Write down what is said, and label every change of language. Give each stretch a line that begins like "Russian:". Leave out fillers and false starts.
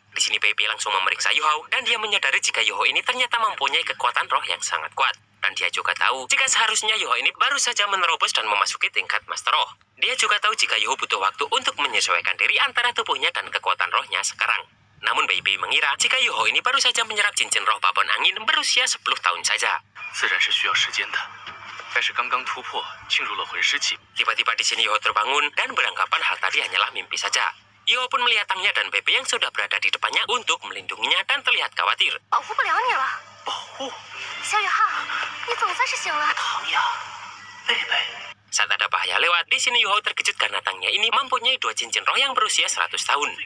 Indonesian: Di sini Bebe langsung memeriksa Yoho dan dia menyadari jika Yoho ini ternyata mempunyai kekuatan roh yang sangat kuat. Dan dia juga tahu jika seharusnya Yoho ini baru saja menerobos dan memasuki tingkat Master Roh. Dia juga tahu jika Yoho butuh waktu untuk menyesuaikan diri antara tubuhnya dan kekuatan rohnya sekarang. Namun Bebe mengira jika Yoho ini baru saja menyerap cincin roh babon angin berusia 10 tahun saja.
Chinese: 自然是需要时间的，但是刚刚突破，进入了魂师期。
Indonesian: Tiba-tiba di sini Yoho terbangun dan beranggapan hal tadi hanyalah mimpi saja. Yoho pun melihat Tangya dan Bebe yang sudah berada di depannya untuk melindunginya dan terlihat khawatir.
Chinese: 保护不了你了，保护小雨浩，你总算是醒了。唐雅，贝贝。
Indonesian: Saat ada bahaya lewat, di sini Yoho terkejut karena Tangya ini mempunyai 2 cincin roh yang berusia 100 tahun.